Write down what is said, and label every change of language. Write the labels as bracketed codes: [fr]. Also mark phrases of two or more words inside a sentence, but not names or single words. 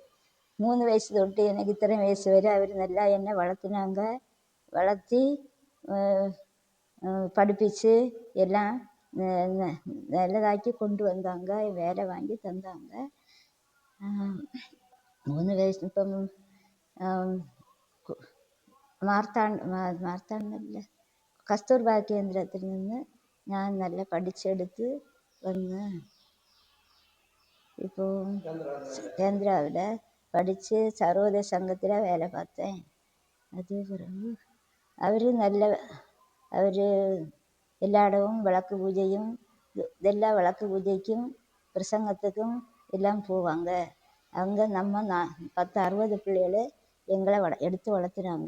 [ta] 3 வயசு தொட்டு எனக்கு இத்தனை வயசு வரை அவர் நல்லா என்னை வளர்த்துனாங்க. வளர்த்தி படிப்பிச்சு எல்லாம் நல்லதாக்கி கொண்டு வந்தாங்க, வேலை வாங்கி தந்தாங்க. 3 வயசு இப்போ [ml] മാർത്താണ്ഡല്ല കസ്തൂർബാ കേന്ദ്രത്തിൽ നിന്ന് ഞാൻ നല്ല പഠിച്ചെടുത്ത് വന്ന് ഇപ്പോൾ കേന്ദ്രാവിടെ പഠിച്ച് സർവോദയ സംഘത്തിലെ വേല பார்த்தேன். [ta] அது பிறகு അവർ எல்லா இடமும் விளக்கு பூஜையும் இதெல்லாம் விளக்கு பூஜைக்கும் பிரசங்கத்துக்கும் எல்லாம் போவாங்க. அவங்க நம்ம 10-60 பிள்ளைகளை எங்களை எடுத்து வளர்த்துனாங்க.